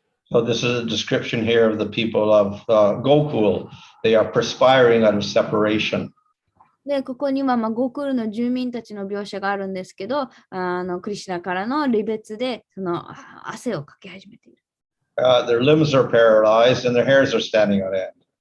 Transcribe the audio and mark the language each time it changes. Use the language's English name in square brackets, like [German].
[English] So this is a description here of the people of Gokul. They are perspiring out of separation. [Japanese] で、ここにはゴクールの住民たちの描写があるんですけど、クリシュナからの離別で汗をかき始めている。 [English] Their limbs are paralyzed and their hairs are standing on end.